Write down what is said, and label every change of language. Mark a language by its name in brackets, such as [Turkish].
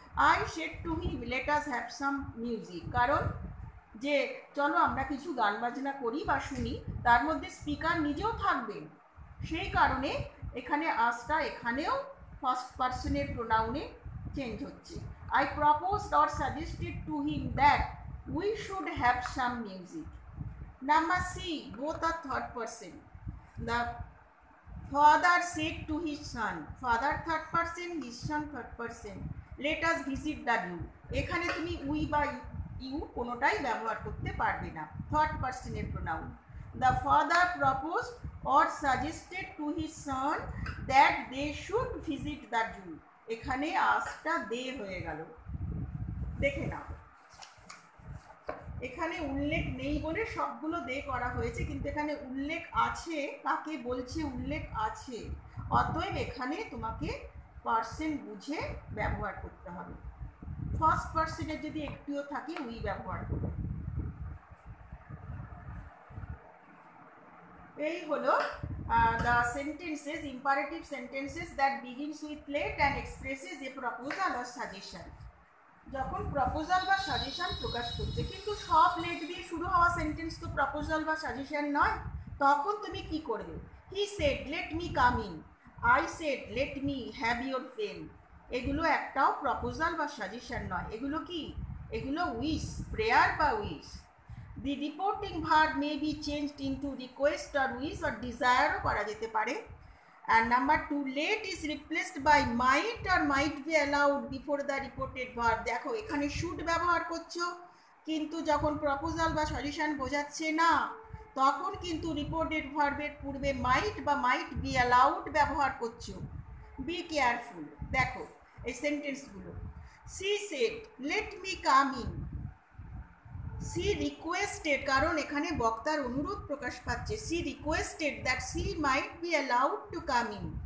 [English] I said to him let us have some music, [Bangla] কারণ যে চলো আমরা কিছু গান বাজনা করি বা শুনি, তার মধ্যে স্পিকার নিজেও থাকবেন, সেই কারণে এখানে আসটা এখানেও ফার্স্ট পার্সনের প্রোনাউনে চেঞ্জ হচ্ছে। [English] I proposed or suggested to him that we should have some music. Number C, both are third person. The father said to his son, father third person, his son third person, let us visit the zoo. [Bangla] এখানে তুমি we বা you কোনোটাই ব্যবহার করতে পারবে না, third পার্সনের pronoun. [English] The father proposed or suggested to his son that they should visit the zoo. [Bangla] এখানে আসটা দে হয়ে গেল, দেখে নাও। এখানে উল্লেখ নেই বলে সবগুলো দে করা হয়েছে, কিন্তু এখানে উল্লেখ আছে, কাকে বলছে উল্লেখ আছে, অতএব এখানে তোমাকে পার্সন বুঝে ব্যবহার করতে হবে। ফার্স্ট পার্সনের যদি একটিও থাকে উই ব্যবহার করবে। [English] এই হলো the sentences, imperative sentences that begins with let and expresses a proposal or suggestion. [Bangla] যখন প্রপোজাল বা সাজেশন প্রকাশ করছে, কিন্তু সব লেট দিয়ে শুরু হওয়া সেন্টেন্স তো প্রপোজাল বা সাজেশন নয়, তখন তুমি কি করবে? [English] he said let me come in, I said let me have your pen, [Bangla] এগুলো একটাও প্রপোজাল বা সাজেশন নয়, এগুলো কি? [English] এগুলো wish, prayer বা wish. The reporting verb may be changed into request or wish or ডিজায়ারও [Bangla] করা যেতে পারে। [English] And number 2, late is replaced by might or might be allowed before the reported verb. [Bangla] দেখো এখানে should ব্যবহার করছো, কিন্তু যখন প্রপোজাল বা সলিউশন বোঝাচ্ছে না, তখন কিন্তু রিপোর্টেড ভার্বের পূর্বে মাইট বা মাইট বি অ্যালাউড ব্যবহার করছো। [English] Be careful. দেখো এই সেন্টেন্সগুলো, she said let me come in, she requested, [Bangla] কারণ এখানে বক্তার অনুরোধ প্রকাশ পাচ্ছে, [English] She requested that she might be allowed to come in.